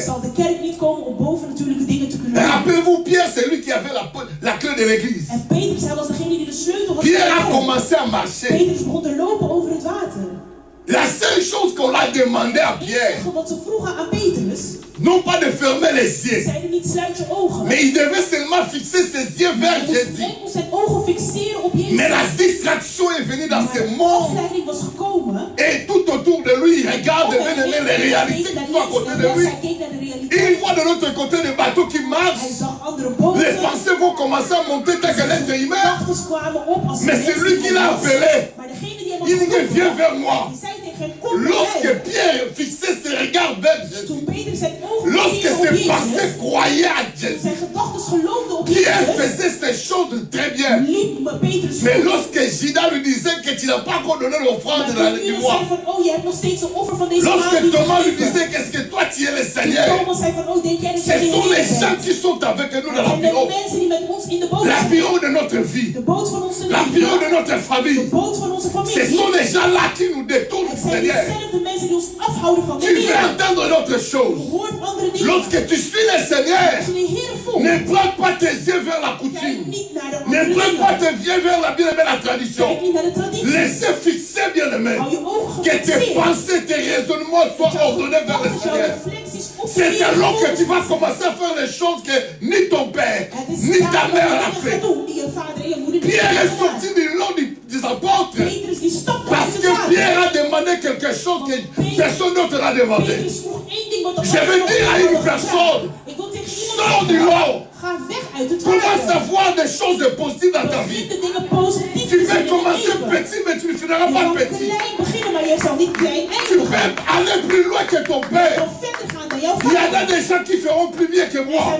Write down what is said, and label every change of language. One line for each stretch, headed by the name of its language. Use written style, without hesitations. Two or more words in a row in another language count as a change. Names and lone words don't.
Dutch: zal de kerk niet komen om bovennatuurlijke dingen te kunnen doen.
French: Rappelez-vous, Pierre, c'est lui qui avait la clé de l'église.
Dutch: En Petrus, hij was degene die de sleutel had.
French: Pierre
Dutch: van
French: a
Dutch: de kerk.
French: commencé à marcher.
Dutch: Petrus begon te lopen over het water.
French: La seule chose qu'on a demandé à Pierre,
Dutch: Wat ze vroegen aan Petrus,
French: non pas de fermer les yeux,
Dutch: zeiden niet sluit je ogen.
French: mais il devait seulement fixer ses yeux vers
Dutch: Hij moest
French: Jésus.
Dutch: enkel zijn ogen fixeren op Jezus.
French: Mais la distraction est venue dans
Dutch: Maar
French: ce
Dutch: de
French: monde.
Dutch: afleiding was gekomen.
French: Et tout autour de lui, il regarde bien aimé les réalités qui sont à côté de lui.
Dutch: Hij keek naar de
French: Il
Dutch: realiteit.
French: voit de l'autre côté des bateaux qui
Dutch: Hij
French: marchent.
Dutch: zag andere
French: Les
Dutch: boten.
French: pensées vont commencer à monter tel que l'être humain.
Dutch: Gedachten kwamen op als
French: Mais c'est lui qui l'a appelé.
Dutch: Maar degene die hem had
French: Il dit que
Dutch: geroepen,
French: viens vers moi.
Dutch: die zei tegen hem, kom bij
French: Lorsque
Dutch: mij.
French: Pierre fixait ses regards vers Jésus,
Dutch: Toen Petrus zijn ogen
French: lorsque
Dutch: richtte op
French: ses
Dutch: Jezus,
French: pensées croyaient à Jésus,
Dutch: zijn gedachten geloofden op
French: Pierre
Dutch: Jezus,
French: faisait ces choses très bien.
Dutch: liep Petrus
French: Mais
Dutch: voor.
French: lorsque Judas lui disait que tu n'as pas encore donné l'offrande
Dutch: Maar
French: de la
Dutch: toen
French: du
Dutch: Judas
French: roi,
Dutch: zei van, oh je hebt nog steeds een offer van deze
French: lorsque
Dutch: maand niet
French: Thomas lui
Dutch: gegeven.
French: disait qu'est-ce que toi tu es le
Dutch: Toen
French: Seigneur,
Dutch: Thomas zei van, oh denk jij dat
French: ce
Dutch: jij de
French: sont les
Dutch: Heer
French: gens
Dutch: bent.
French: qui sont avec nous dans la
Dutch: Het zijn de
French: pirogue.
Dutch: mensen die met ons in de boot
French: La
Dutch: zijn.
French: pirogue de notre vie,
Dutch: De boot van onze
French: la pirogue de
Dutch: leven.
French: notre
Dutch: De
French: famille.
Dutch: boot van onze
French: Ce
Dutch: familie.
French: sont les gens-là qui nous détournent
Dutch: Het
French: du
Dutch: zijn
French: Seigneur.
Dutch: diezelfde mensen die ons afhouden van de
French: Tu veux
Dutch: Heer.
French: entendre une autre
Dutch: Je
French: chose.
Dutch: hoort andere dingen.
French: Lorsque tu suis le Seigneur,
Dutch: Als je de Heer volgt,
French: ne prends pas tes yeux vers la
Dutch: kijk
French: coutume.
Dutch: niet naar de
French: Ne
Dutch: andere
French: prends pas
Dutch: dingen.
French: tes yeux vers la bien-aimée, la tradition.
Dutch: Kijk niet naar de traditie.
French: Laissez fixer, bien-aimé.
Dutch: Hou je ogen
French: Que tes
Dutch: gefixeerd.
French: pensées, tes raisonnements soient ordonnés vers le
Dutch: Dat jouw
French: Seigneur.
Dutch: reflecties op de
French: C'est
Dutch: Heer
French: alors que tu
Dutch: gericht
French: vas
Dutch: zijn.
French: commencer à faire les choses que ni ton père,
Dutch: Het is
French: ni ta
Dutch: daarom
French: mère
Dutch: dat
French: n'a
Dutch: je
French: fait.
Dutch: gaat doen die je vader en je moeder niet
French: Pierre est
Dutch: hebben gedaan.
French: sorti du lot des apôtres
Dutch: Petrus die stapte
French: parce
Dutch: uit
French: que
Dutch: het water.
French: Pierre a demandé quelque chose que personne d'autre n'a demandé.
Dutch: Petrus vroeg één ding
French: Je veux dire à une personne, sors du lot. Commence à voir des choses positives dans ta vie. Tu vas commencer petit, mais tu ne finiras pas petit. Tu peux aller plus loin que ton père. Il y en a des gens qui feront plus bien que moi.